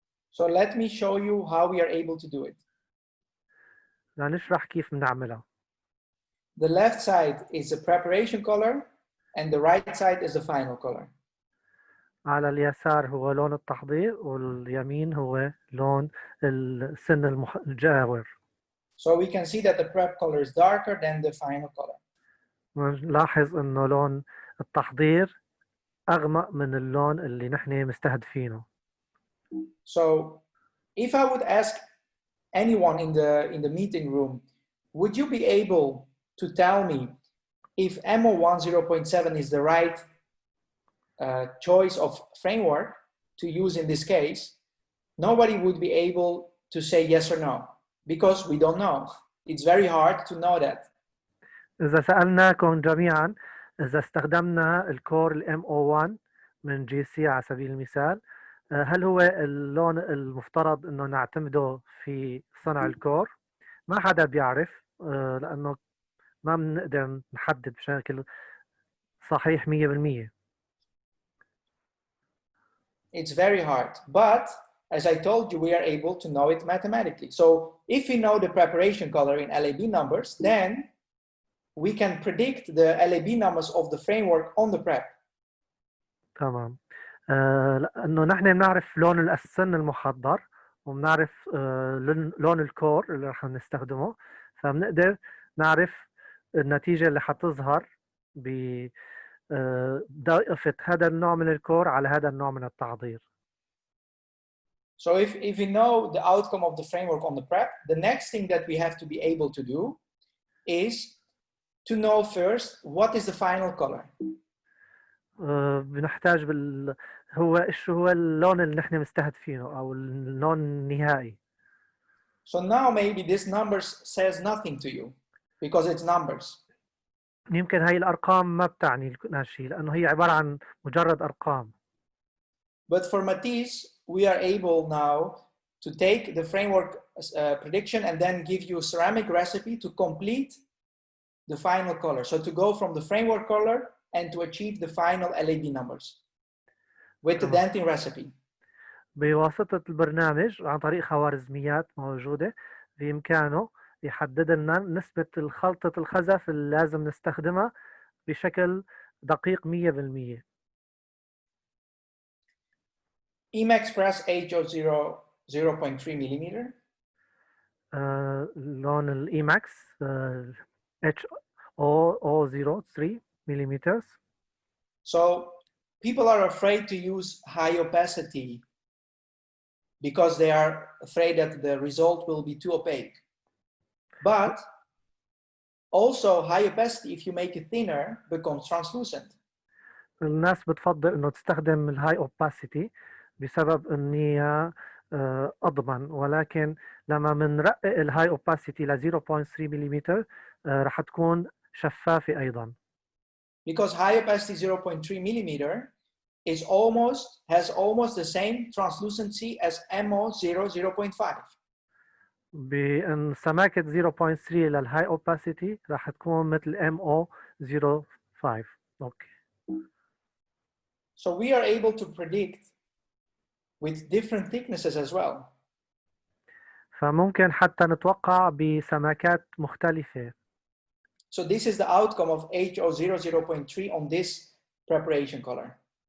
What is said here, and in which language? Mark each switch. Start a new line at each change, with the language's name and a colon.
English: So let me show you how we are able to do it.
Arabic: لنشرح كيف بنعملها.
English: The left side is the preparation color and the right side is the final color.
Arabic: على اليسار هو لون التحضير واليمين هو لون السن المجاور.
English: So we can see that the prep color is darker than the final color.
Arabic: نلاحظ انه لون التحضير اغمق من اللون اللي نحن مستهدفينه.
English: So if I would ask anyone in the meeting room, would you be able to tell me if MO1 0.7 is the right choice of framework to use in this case? Nobody would be able to say yes or no because we don't know. It's very hard to know that.
Arabic: إذا سألناكم جميعا إذا استخدمنا الكور ال MO1 من GC على سبيل المثال، هل هو اللون المفترض إنه نعتمده في صنع الكور؟ ما حدا بيعرف لأنه ما بنقدر نحدد بشكل صحيح 100%.
English: It's very hard, but as I told you, we are able to know it mathematically. So if we know the preparation color in LAB numbers, then we can predict the LAB numbers of the framework on the prep.
Arabic: تمام. لأنه نحن بنعرف لون السن المحضر وبنعرف لون الكور اللي رح نستخدمه، فبنقدر نعرف النتيجة اللي حتظهر بضيفة هذا النوع من الكور على هذا النوع من التحضير.
English: So if we know the outcome of the framework on the prep, the next thing that we have to be able to do is to know first what is the final color.
Arabic: بنحتاج شو هو اللون اللي نحن مستهدفينه أو اللون النهائي.
English: So now maybe this numbers says nothing to you because it's numbers.
Arabic: يمكن هاي الأرقام ما بتعني لنا شيء لأنه هي عبارة عن مجرد أرقام.
English: But for Matisse, we are able now to take the framework prediction and then give you a ceramic recipe to complete the final color. So to go from the framework color and to achieve the final LED numbers with the denting recipe.
Arabic: بواسطة البرنامج عن طريق خوارزميات موجودة بإمكانه يحدد لنا نسبة الخلطة الخزف اللي لازم نستخدمها بشكل دقيق 100%.
English: Emax press HO0 0.3 millimeter.
Arabic: لون الإيماكس HO03 millimeters.
English: So people are afraid to use high opacity because they are afraid that the result will be too opaque. But also high opacity, if you make it thinner, becomes translucent.
Arabic: الناس بتفضل انه تستخدم الهاي اوباسيتي بسبب انها اضمن، ولكن لما بنرقق الهاي اوباسيتي ل 0.3 ملم رح تكون شفافة ايضا.
English: Because high opacity 0.3 millimeter has almost the same translucency as MO0 0.5.
Arabic: بان سماكة 0.3 للهاي اوباسيتي رح تكون مثل MO05. اوكي.
English: So we are able to predict with different thicknesses as well. فممكن حتى نتوقع بسماكات مختلفة. So this is the outcome of HO0 0.3 on this preparation color.